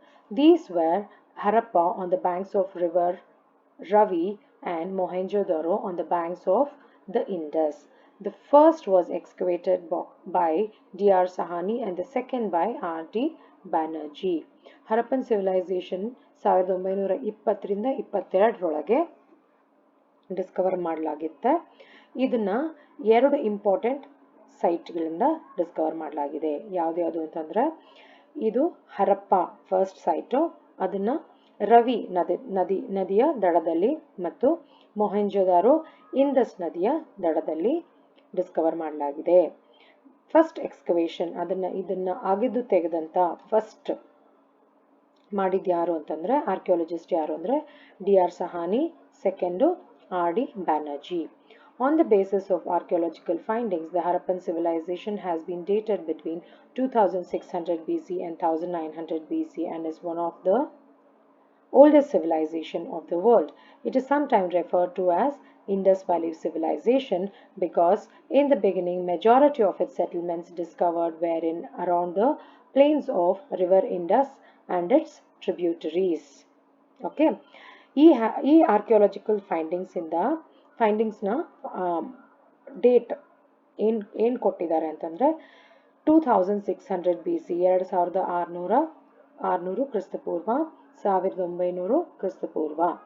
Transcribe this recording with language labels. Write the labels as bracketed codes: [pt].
[en] These were Harappa on the banks of river Ravi and Mohenjo-daro on the banks of the Indus. The first was excavated by D.R. Sahani and the second by R.D. Banerjee. [kn] Harappan civilization 1920 22 Discover ಮಾಡಲಾಗಿತ್ತೆ. ಇದನ್ನ ಎರಡು important ಸೈಟ್ಗಳಿಂದ Discover ಮಾಡಲಾಗಿದೆ. ಯಾವ್ದು ಅಂತಂದರೆ ಇದು Harappa first site, ಅದನ್ನು ರವಿ ನದಿಯ ದಡದಲ್ಲಿ ಮತ್ತು ಮೊಹೆಂಜೊದಾರೋ ಇಂಡಸ್ ನದಿಯ ದಡದಲ್ಲಿ ಡಿಸ್ಕವರ್ ಮಾಡಲಾಗಿದೆ. ಫಸ್ಟ್ ಎಕ್ಸ್ಕವೇಷನ್ ಇದನ್ನು ಆಗಿದ್ದು ತೆಗೆದಂಥ ಫಸ್ಟ್ ಮಾಡಿದ್ದು ಯಾರು ಅಂತಂದರೆ ಆರ್ಕಿಯಾಲಜಿಸ್ಟ್ ಯಾರು ಅಂದರೆ D.R. Sawhney, second R.D. Banerjee. [en] On the basis of archaeological findings, the Harappan civilization has been dated between 2600 BC and 1900 BC and is one of the oldest civilization of the world. It is sometimes referred to as Indus Valley civilization because in the beginning majority of its settlements discovered were in around the plains of river Indus and its tributaries. [kn] Okay, ಈ archaeological ಫೈಂಡಿಂಗ್ಸ್ನ date ಏನು ಕೊಟ್ಟಿದ್ದಾರೆ ಅಂತಂದರೆ 2600 BC 2600 ಕ್ರಿಸ್ತಪೂರ್ವ 1900 ಕ್ರಿಸ್ತಪೂರ್ವ.